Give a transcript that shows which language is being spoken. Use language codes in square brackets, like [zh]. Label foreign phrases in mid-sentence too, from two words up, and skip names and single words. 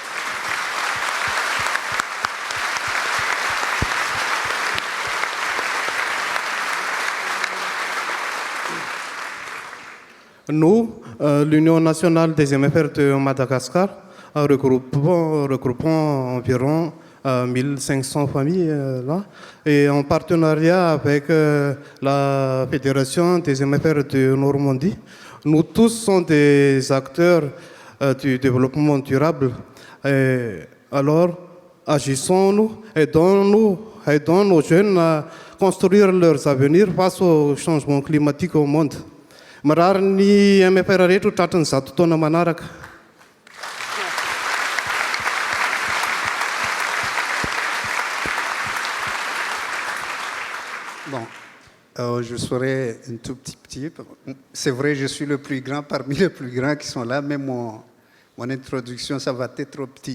[fr] Nous, l'Union nationale des MFR de Madagascar, regroupons environ 1500 familles là, et en partenariat avec la Fédération des MFR de Normandie. Nous tous sommes des acteurs du développement durable. Alors, agissons-nous, aidons nos jeunes à construire leurs avenirs face au changement climatique au monde. [mg] Mararni MFR reto tratran'ny zato taona manaraka. [fr] Bon, je serai un tout petit. C'est vrai, je suis le plus grand parmi les plus grands qui sont là, mais mon introduction, ça va être trop petit.